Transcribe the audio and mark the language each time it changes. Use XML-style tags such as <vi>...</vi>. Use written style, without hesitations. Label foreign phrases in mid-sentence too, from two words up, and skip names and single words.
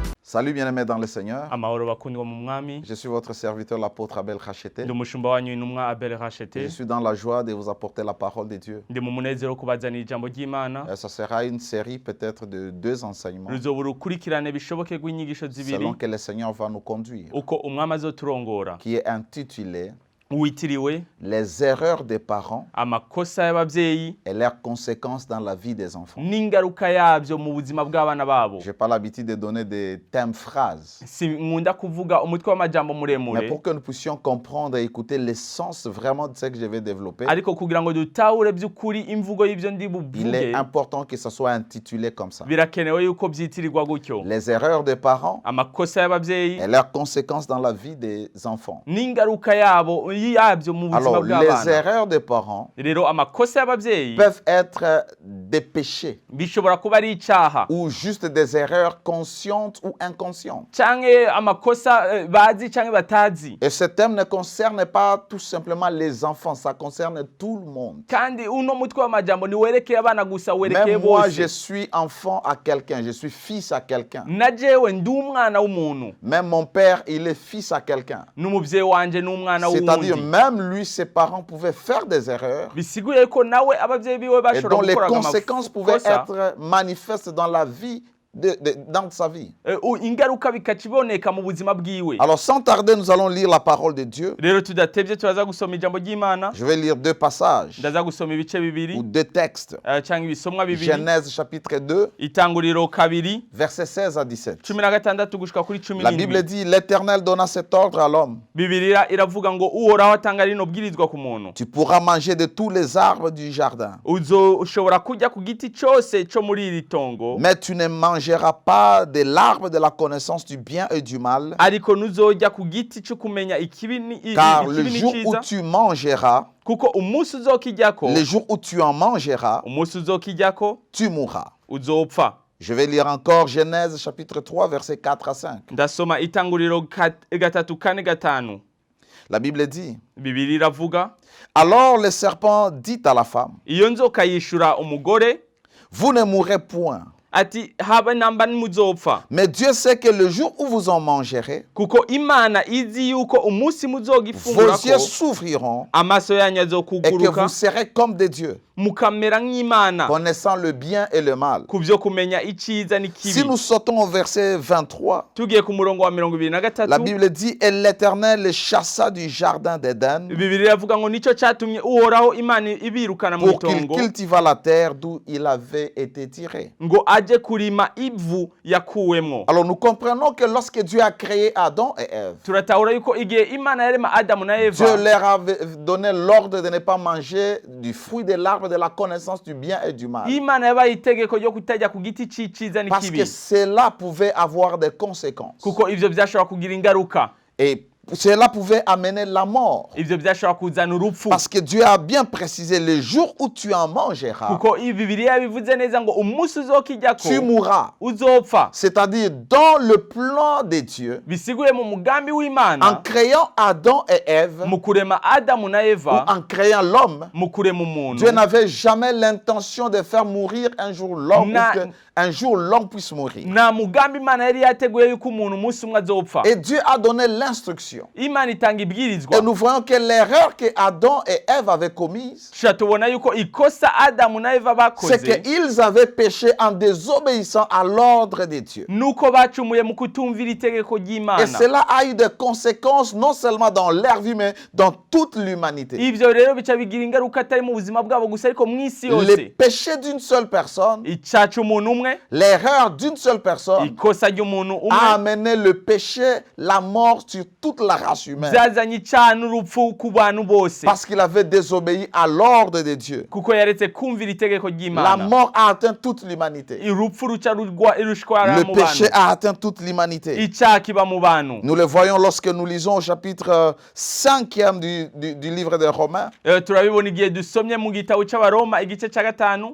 <fr>Salut bien-aimés dans le Seigneur.</fr> <rn>Amahoro bakundwa mu mwami.</rn> <fr>Je suis votre serviteur l'apôtre Abel Racheté.</fr> <rn>Ndi umushumba wanyu intumwa Abel Racheté.</rn> <fr>Je suis dans la joie de vous apporter la parole de Dieu.</fr> <rn>Ndi mu munezero kubazanira ijambo ry'Imana.</rn> <fr>Ça sera une série peut-être de 2 enseignements.</fr> <rn>Ruzobura ukurikirane bishoboke rw'inyigisho zibiri.</rn> <fr>Selon que le Seigneur va nous conduire.</fr> <rn>Uko umwami azoturongora.</rn> <fr>Qui est intitulé</fr> <rn>Witiriwe</rn> <fr>Les erreurs des parents</fr> <rn>amakosa y'abavyeyi</rn> <fr>et leurs conséquences dans la vie des enfants.</fr> <rn>n'ingaruka yavyo mu buzima bw'abana babo.</rn> <fr>J'ai pas l'habitude de donner des thèmes phrases.</fr> <rn>Si nkunda kuvuga umutwe w'amajambo muremure.</rn> <fr>Mais pour que nous puissions comprendre et écouter l'essence vraiment de ce que je vais développer,</fr> <rn>ariko kugira ngo dutahure by'ukuri imvugo y'ivyo ndi</rn> <fr>il est</fr> <rn>buvuge</rn> <fr>important que ça soit intitulé comme ça.</fr> <rn>birakenewe yuko vyitirirwa gutyo.</rn> <fr>Les erreurs des parents</fr> <rn>Amakosa y'abavyeyi</rn> <fr>et leurs conséquences dans la vie des enfants.</fr> <rn>n'ingaruka yabo yabyo mu buzima</rn> <fr>Alors, les</fr> <rn>bw'abana.</rn> <fr>erreurs des parents</fr> <rn>Rero amakosa y'abavyeyi</rn> <fr>peuvent être des péchés</fr> <rn>bishobora kuba ari icaha</rn> <fr>ou juste des erreurs conscientes ou inconscientes.</fr> <rn>canke amakosa bazi canke batazi.</rn> <fr>Et ce thème ne concerne pas tout simplement les enfants, ça concerne tout le monde.</fr> <rn>Kandi uno mutwe w'amajambo ni werekeye abana gusa, werekeye</rn> <fr>Même moi, je</fr> <rn>bose.</rn> <fr>suis enfant à quelqu'un, je suis fils à quelqu'un.</fr> <rn>Na jewe ndi umwana w'umuntu,</rn> <fr>Même mon père, il est fils à quelqu'un.</fr> <rn>n'umuvyeyi wanje n'umwana</rn> <fr>C'est-à-dire,</fr> <rn>w'uwundi.</rn> <fr>même lui, ses parents pouvaient faire des erreurs</fr> <rn>Bisiguye ko nawe abavyeyi biwe</rn> <fr>et</fr> <rn>bashobora</rn> <fr>dont les</fr> <rn>gukora</rn> <fr>conséquences pouvaient</fr> <rn>amakosa,</rn> <fr>être manifestes dans la vie, dans sa vie.</fr> <rn>ingaruka bikaciboneka mu buzima bwiwe.</rn> <fr>Alors, sans tarder, nous allons lire la parole de Dieu.</fr> <rn>Rero tudatevye turaza gusoma ijambo ry'Imana.</rn> <fr>Je vais lire 2 passages</fr> <rn>Ndaza gusoma ibice bibiri</rn> <fr>ou 2 textes.</fr> <rn>canke ibisomwa bibiri.</rn> <fr>Genèse chapitre 2,</fr> <rn>Itanguriro kabiri</rn> <fr>versets 16 à 17.</fr> <rn>16 gushika kuri</rn> <fr>La Bible</fr> <rn>17.</rn> <fr>dit, l'Éternel donna cet ordre à l'homme.</fr> <rn>Bibiliya iravuga ngo uhoraho atanga rino bwirizwa ku muntu.</rn> <fr>Tu pourras manger de tous les arbres du jardin,</fr> <rn>Uzoshobora kurya ku giti cyose cyo muri iri tongo,</rn> <fr>mais tu ne mangeras pas de l'arbre de la connaissance du bien et du mal,</fr> <rn>ariko ntuzojya ku giti cyo kumenya ikibi</rn> <fr>car le</fr> <rn>n'ikibi</rn> <fr>jour où</fr> <rn>n'icyiza,</rn> <fr>tu mangeras,</fr> <rn>kuko umunsi uzokijyako,</rn> <fr>le jour où tu en mangeras,</fr> <rn>umunsi uzokijyako</rn> <fr>tu mourras.</fr> <rn>uzopfa.</rn> <fr>Je vais lire encore Genèse chapitre 3, versets 4 à 5.</fr> <rn>Ndasoma Itanguriro 3:4-5.</rn> <fr>La Bible dit,</fr> <rn>Bibiliya iravuga,</rn> <fr>alors le serpent dit à la femme,</fr> <rn>iyo nzoka yishura umugore</rn> <fr>vous ne mourrez point.</fr> <rn>ati haba namba muzopfa,</rn> <fr>Mais Dieu sait que le jour où vous en mangerez,</fr> <rn>kuko Imana izi yuko umunsi</rn> <fr>vos</fr> <rn>muzogifungurako</rn> <fr>yeux s'ouvriront</fr> <rn>amaso yanyu</rn> <fr>et que</fr> <rn>azokuguruka</rn> <fr>vous serez comme des dieux,</fr> <rn>mukamera nk'Imana</rn> <fr>connaissant le bien et le mal.</fr> <rn>ku byo kumenya icyiza</rn> <fr>Si</fr> <rn>n'ikibi.</rn> <fr>nous sautons au verset 23,</fr> <rn>Tugiye ku murongo wa</rn> <fr>la</fr> <rn>23,</rn> <fr>Bible dit, et l'Éternel les chassa du jardin d'Éden</fr> <rn>Bibiliya iravuga ngo nicyo cyatumye uhoraho Imana ibirukana mu</rn> <fr>pour qu'il</fr> <rn>itongo</rn> <fr>cultivât la terre d'où il avait été tiré.</fr> <rn>ngo aje kurima ivu yakuwemwo.</rn> <fr>Alors nous comprenons que lorsque Dieu a créé Adam et Ève,</fr> <rn>Turatahura yuko igihe Imana yarema Adamu na</rn> <fr>Dieu</fr> <rn>Eva,</rn> <fr>leur avait donné l'ordre de ne pas manger du fruit de l'arbre de la connaissance du bien et du mal.</fr> <rn>Imana yabaye itegeko ryo kutajya ku giti c'icyiza</rn> <fr>Parce que</fr> <rn>n'ikibi,</rn> <fr>cela pouvait avoir des conséquences.</fr> <rn>kuko ivyo byashobora kugira ingaruka,</rn> <fr>Et cela pouvait amener la mort.</fr> <rn>ivyo byashobora kuzana urupfu,</rn> <fr>Parce que Dieu a bien précisé, le jour où tu en mangeras,</fr> <rn>kuko Bibiliya bivuze neza ngo umunsi uzokijyako</rn> <fr>tu mourras.</fr> <rn>uzopfa.</rn> <fr>C'est-à-dire, dans le plan de Dieu,</fr> <rn>Bisiguye mu mugambi</rn> <fr>en</fr> <rn>w'Imana</rn> <fr>créant Adam et Ève,</fr> <rn>mu kurema Adamu na</rn> <fr>ou</fr> <rn>Eva,</rn> <fr>en créant l'homme,</fr> <rn>mu kurema umuntu,</rn> <fr>Dieu n'avait jamais l'intention de faire mourir un jour l'homme,</fr> <rn>Na-</rn> <fr>ou qu'un jour l'homme puisse mourir.</fr> <rn>nta mugambi Imana yari yateguye yuko umuntu umunsi umwe azopfa.</rn> <fr>Et Dieu a donné l'instruction.</fr> <rn>Imana itanga ibwirizwa.</rn> <fr>Et nous voyons que l'erreur que Adam et Ève avaient commise,</fr> <rn>Tubona yuko ikosa Adamu na Eva bakoze</rn> <fr>c'est qu'ils avaient péché en désobéissant à l'ordre de Dieu.</fr> <rn>nuko bacumuye mu kutumvira itegeko</rn> <fr>Et</fr> <rn>ry'Imana.</rn> <fr>cela a eu des conséquences non seulement dans leur vie, mais dans toute l'humanité.</fr> <rn>Ivyo rero bica bigira ingaruka atari mu buzima bwabo gusa ariko mu isi</rn> <fr>Les</fr> <rn>yose.</rn> <fr>péchés d'une seule personne,</fr> <rn>Icyaha c'umuntu umwe,</rn> <fr>l'erreur d'une seule personne,</fr> <rn>ikosa ry'umuntu</rn> <fr>a</fr> <rn>umwe</rn> <fr>amené le péché, la mort sur toute la race humaine.</fr> <rn>byazanye icyaha n'urupfu ku bantu bose,</rn> <fr>Parce qu'il avait désobéi à l'ordre de Dieu.</fr> <rn>kuko yaretse kumvira itegeko</rn> <fr>La</fr> <rn>ry'Imana.</rn> <fr>mort a atteint toute l'humanité.</fr> <rn>Urupfu ruca rushwara</rn> <fr>Le</fr> <rn>mu</rn> <fr>péché</fr> <rn>bantu,</rn> <fr>a atteint toute l'humanité.</fr> <rn>icyaha kiba mu bantu.</rn> <fr>Nous le voyons lorsque nous lisons au chapitre 5e du livre des Romains.</fr> <rn>Turabibona igihe dusomye mu gitabo cy'Abaroma igice cya 5,</rn>